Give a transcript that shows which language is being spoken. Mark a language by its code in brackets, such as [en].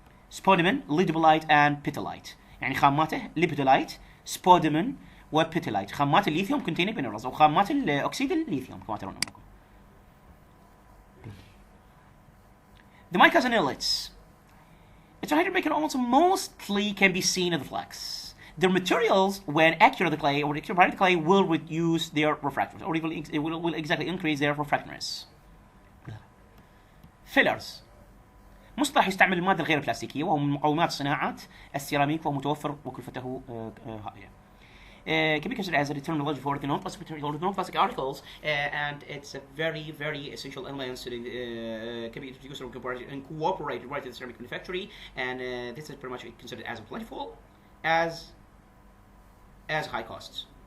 [ar] Spodumene, lepidolite and petalite. يعني خاماته lepidolite, spodumene وبيتالite. خامات الليثيوم [en] containing minerals [ar] أو خامات الأكسيد الليثيوم كما ترون أمامكم. [en] The micas and illets. It's a hydromaker almost mostly can be seen in the flux. Their materials, when accurate the clay or accurate the clay, will reduce their refractoriness, or it will exactly increase their refractoriness. Fillers. [ar] مصطلح يستعمل المادة الغير بلاستيكية وهو من مقومات صناعة السيراميك وهو متوفر وكلفته هائلة. [en] Can be considered as a terminology for the non-plastic material or the non-plastic articles, and it's a very, very essential element can be introduced or incorporated right in the ceramic manufacturing, and this is pretty much considered as plentiful as high costs.